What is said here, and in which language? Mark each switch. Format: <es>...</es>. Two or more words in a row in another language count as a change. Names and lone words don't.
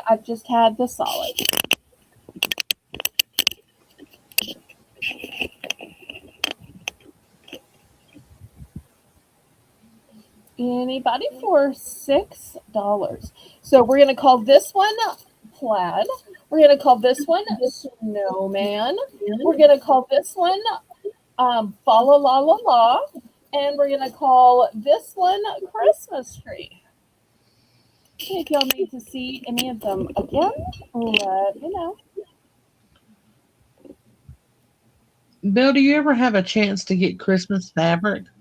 <en>I've just had the solid. Anybody for $6? So we're going to call this one plaid. We're going to call this one snowman. We're going to call this one fa la la la la. And we're going to call this one Christmas tree. If y'all need to see any of them again, let me know. Bill, do you ever have a chance to get Christmas fabric?</en>